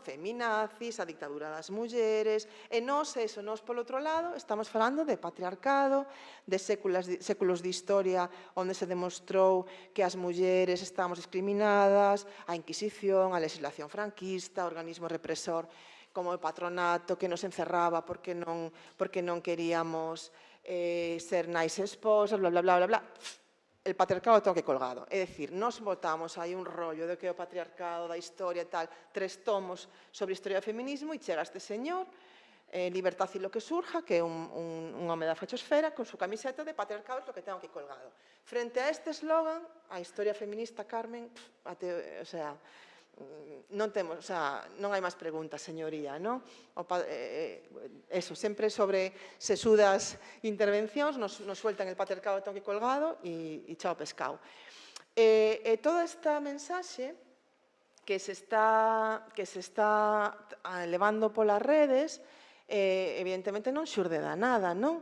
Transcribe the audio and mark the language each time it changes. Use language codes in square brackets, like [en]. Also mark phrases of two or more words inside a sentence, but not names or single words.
[gl] Feminazis, a dictadura das mulleres, e nós por outro lado, estamos falando de patriarcado, de séculos de historia onde se demostrou que as mulleres estamos discriminadas, a Inquisición, a legislación franquista, o organismo represor como o patronato que nos encerraba porque non queríamos ser nice esposas, bla, bla, bla, bla, bla. [es] El patriarcado todo que colgado. [gl] É dicir, nos botamos aí un rollo de que o patriarcado da historia e tal, 3 tomos sobre historia do feminismo e chega este señor Libertad y lo que surja, que é un home da fachosfera [es] con su camiseta de patriarcado es lo que tengo aquí colgado. [gl] Frente a este eslogan, a historia feminista, Carmen, o sea, non temos, o sea, non hai máis preguntas, señoría, non? Eso, sempre sobre sesudas intervencións, [es] nos sueltan el patriarcado tengo aquí colgado [gl] e chao pescado. E toda esta mensaxe que se está levando polas redes, evidentemente non xurde da nada, non?